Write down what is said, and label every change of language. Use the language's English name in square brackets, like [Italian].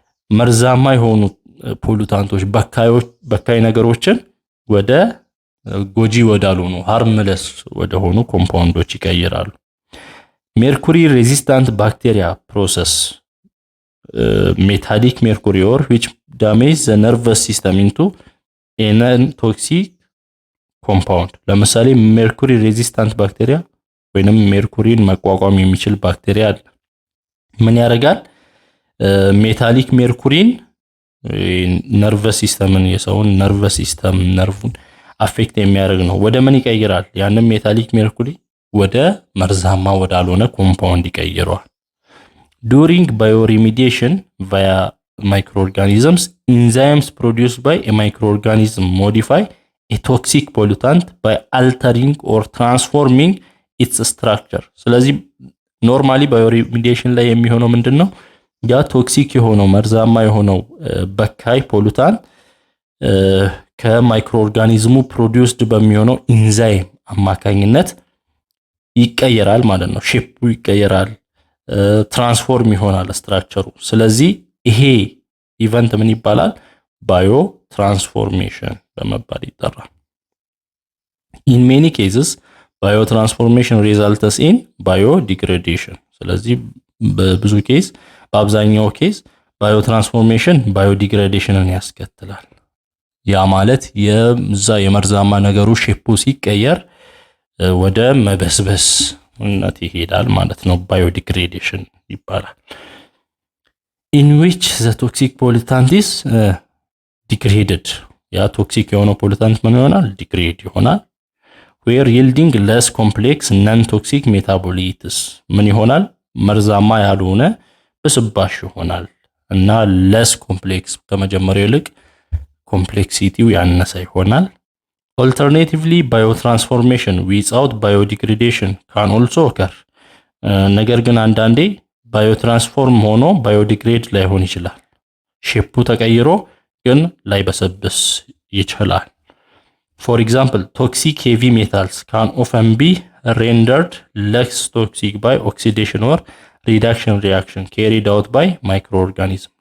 [Amharic] መርዛማ የሆኑ ፖሉታንቶች በካይ ነገሮችን ወደ ጎጂ ወዳልሆኑ harmless ወደ ሆኑ ኮምፓውንዶች ይቀይራሉ። [English] mercury resistant bacteria process metallic mercury or which damage the nervous system into a non-toxic compound. [Amharic] ለምሳሌ mercury resistant bacteria ወይንም ሜርኩሪን መቋቋም የሚችል ባክቴሪያ አለ። ምን ያደርጋል? ሜታሊክ ሜርኩሪን ነርቨስ ሲስተምን የሰውን ነርቨስ ሲስተም ነርቭን አፌክት የሚያደርግ ነው። ወደ ምን ይቀይራል? ያንን ሜታሊክ ሜርኩሪ ወደ መርዛማ ወዳልሆነ ኮምፓውንድ ይቀይረዋል። [English] during bioremediation via microorganisms, enzymes produced by a microorganism modify a toxic pollutant by altering or transforming its structure. [Amharic] ስለዚህ ኖርማሊ ባዮሪሚዲዬሽን ላይ የሚሆነው ምንድነው? ያ ቶክሲክ የሆነው መርዛማ የሆነው በካይ ፖሉታንት ከማይክሮ ኦርጋኒዝሙ ፕሮዲዩስድ በሚሆነው ኢንዛይም አማካኝነት ይቀየራል ማለት ነው። ሼፑ ይቀየራል፣ ትራንስፎርም ይሆናል ስትራክቸሩ። ስለዚህ ይሄ ኢቨንት ምን ይባላል? ባዮ ትራንስፎርሜሽን በመባል ይጠራል። [English] in many cases biotransformation results in biodegradation. [Amharic] ስለዚህ በብዙ ኬስ በአብዛኛው ኬስ ባዮትራንስፎርሜሽን ባዮዲግሬዴሽንን ያስከትላል። ያ ማለት የዛ የመርዛማ ነገሩ ሼፑ ሲቀየር ወደ መበስበስነት ይሄዳል ማለት ነው። ባዮዲግሬዴሽን ይባላል። [English] in which the toxic pollutant is degraded. [Amharic] ያ ቶክሲክ የሆነው ፖሉታንት ምን ይሆናል? ዲግሬድ ይሆናል። [English] where yielding less complex non-toxic metabolites [Amharic] ምን ይሆናል? መርዛማ ያልሆነ በስባሽ ይሆናል እና less complex ከመጀመሪያው ይልቅ ኮምፕሌክሲቲው ያነሰ ይሆናል። [English] alternatively biotransformation without biodegradation can also occur. [Amharic] ነገር ግን አንዳንዴ ባዮትራንስፎርም ሆኖ ባዮዲግሬድ ላይሆን ይችላል። ሼፑ ተቀይሮ ግን ላይበሰብስ ይችላል። [English] For example, toxic heavy metals can often be rendered less toxic by oxidation or reduction reaction carried out by microorganisms.